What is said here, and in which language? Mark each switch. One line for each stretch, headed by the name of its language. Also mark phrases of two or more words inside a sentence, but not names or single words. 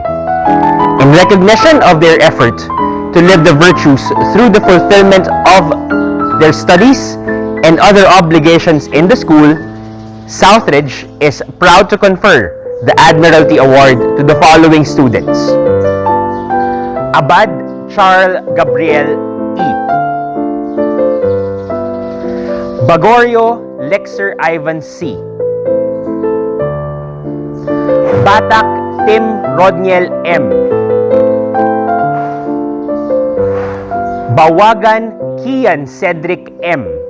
English: In recognition of their effort to live the virtues through the fulfillment of their studies and other obligations in the school, Southridge is proud to confer the Admiralty Award to the following students: Abad Charles Gabriel E. Bagorio Lexer Ivan C. Batak Tim Rodniel M. Bawagan Kian Cedric M.